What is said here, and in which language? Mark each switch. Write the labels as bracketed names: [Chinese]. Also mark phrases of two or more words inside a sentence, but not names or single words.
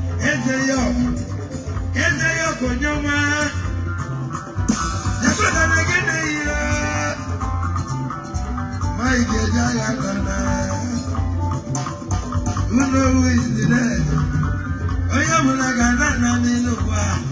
[Igbo] Eze ya, eze ya, onye ọma. Jacob, na gị na ya. Mike Ejeagha Dada. [English] Who know who is the dead? [Igbo] Onye ọbụla ga-ada na n'elu ụwa.